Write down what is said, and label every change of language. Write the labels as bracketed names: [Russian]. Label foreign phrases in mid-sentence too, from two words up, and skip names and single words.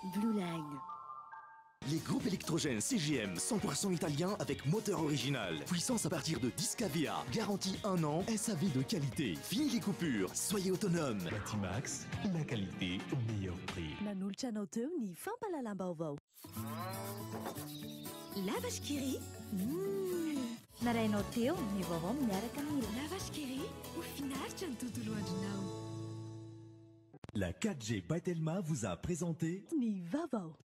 [French] Blue Line. Les groupes électrogènes CGM 100% italien avec moteur original. Puissance à partir de 10 kVA. Garantie 1 an. SAV de qualité. Fini les coupures. Soyez autonome. Batimax, la qualité au meilleur prix. [Malagasy] Nanoltrana teo ny fampalalamba Vaovao. Lavage Kiri. Narainao teo ny vaovao miaraka amin'ny Lavage Kiri. Ho finaritra ny tontolo andronao. [French] La 4G Batelma vous a présenté [Malagasy] ny Vaovao.